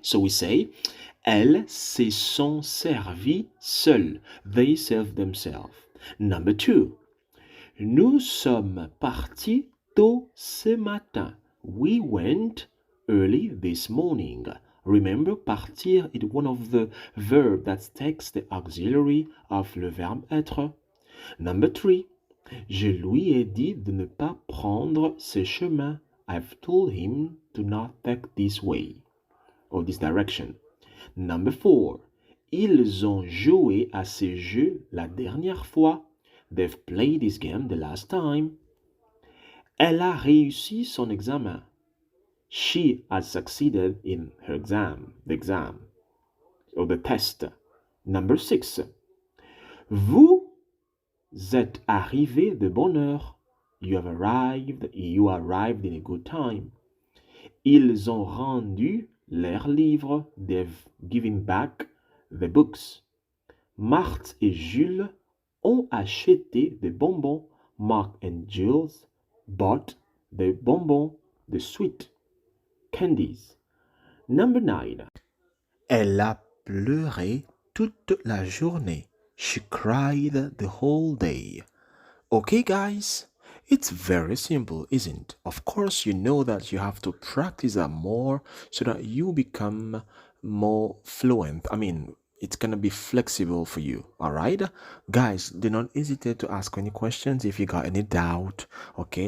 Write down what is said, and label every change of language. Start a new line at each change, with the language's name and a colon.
English: So we say,
French: elles se sont servies seules.
English: They serve themselves. Number two,
French: nous sommes partis tôt ce matin.
English: We went early this morning. Remember, partir is one of the verbs that takes the auxiliary of le verbe être. Number three,
French: je lui ai dit de ne pas prendre ce chemin.
English: I've told him to not take this way or this direction. Number four,
French: ils ont joué à ce jeu la dernière fois.
English: They've played this game the last time.
French: Elle a réussi son examen.
English: She has succeeded in her exam, the exam, or the test. Number six,
French: vous êtes arrivé de bonne heure.
English: You arrived in a good time.
French: Ils ont rendu leurs livres.
English: They've given back the books.
French: Marthe et Jules ont acheté des bonbons.
English: Mark and Jules bought the bonbons, the sweet candies. Number 9.
French: Elle a pleuré toute la journée.
English: She cried the whole day. Okay, guys, it's very simple, isn't it? Of course, you know that you have to practice that more so that you become more fluent. I mean, it's going to be flexible for you, all right? Guys, do not hesitate to ask any questions if you got any doubt, okay?